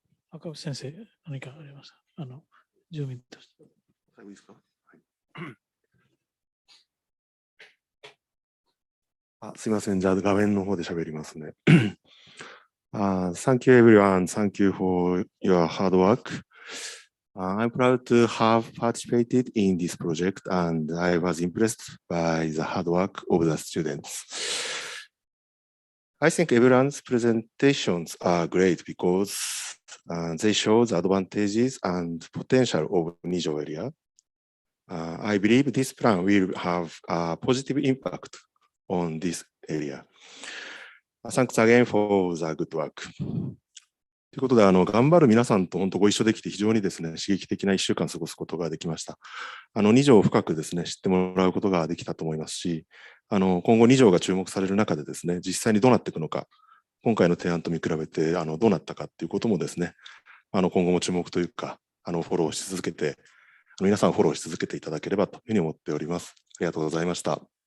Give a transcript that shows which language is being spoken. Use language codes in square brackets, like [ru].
[ja] 赤星先生、何かありますか。住民として。最後いいですか。はい。すいません。じゃあ画面の方で喋りますね。 [en] Thank you everyone. Thank you for your hard work. I'm proud to have participated in this project and I was impressed by the hard work of the students. I think everyone's presentations are great because they show the advantages and potential of Nijo area. I believe this plan will have a positive impact on this area. Thanks again for the good work. [ja] ということで、頑張る皆さんと本当ご一緒できて非常にですね、刺激的な1週間過ごすことができました。 2条を深くですね、知ってもらうことができたと思いますし、今後2条が注目される中でですね、実際にどうなっていくのか、今回の提案と見比べてどうなったかっていうこともですね、今後も注目というか、フォローし続けて、皆さんフォローし続けていただければというふうに思っております。ありがとうございました。